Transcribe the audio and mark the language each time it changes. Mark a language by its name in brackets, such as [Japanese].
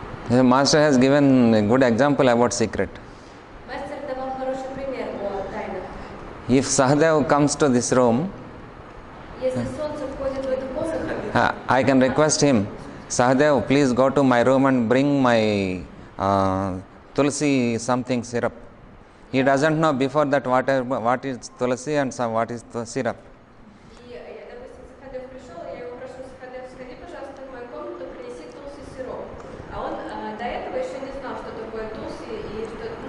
[English] The master has given a good example about secret. [Russian] Мастер давал хороший пример о тайнах. [English] If Sahadev comes to this room, [Russian] Если солнце входит в эту комнату, [English] I can request him, Sahadev, please go to my room and bring my tulsi something syrup. He doesn't know before that what is tulsi and what is the syrup. [Russian] и, допустим, Сахадев пришел, я его прошу, Сахадев, сходи, пожалуйста, в мою комнату, принеси тулси сироп. А он до этого еще не знал, что такое тулси и что,